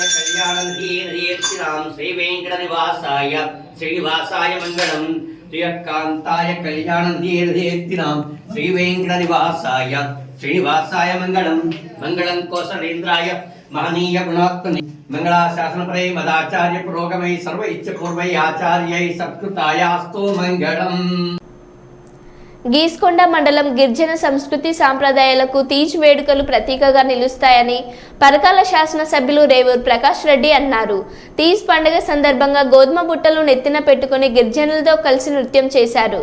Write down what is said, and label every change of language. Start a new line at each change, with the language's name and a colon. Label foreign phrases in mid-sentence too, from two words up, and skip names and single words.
Sanskrit: कल्याणधीर्येत्तिनां श्रीवेंकटनिवासाय श्रीनिवासाय मंगलम् श्रीकांताय कल्याणधीर्येत्तिनां श्रीवेंकटनिवासाय श्रीनिवासाय मंगलम् मंगलं कौसलेन्द्राय महनीय गुणात्मने मंगलाशासनपरे मदाचार्य पुरोगमै सर्व इच्छपूर्वै आचार्यै सत्कृतायास्तु मंगलम्।
Telugu: గీస్కొండ మండలం గిరిజన సంస్కృతి సాంప్రదాయాలకు తీజ్ వేడుకలు ప్రతీకగా నిలుస్తాయని పరకాల శాసనసభ్యులు రేవూరు ప్రకాష్ రెడ్డి అన్నారు. తీజ్ పండుగ సందర్భంగా గోధుమ బుట్టలు నెత్తిన పెట్టుకుని గిరిజనులతో కలిసి నృత్యం చేశారు.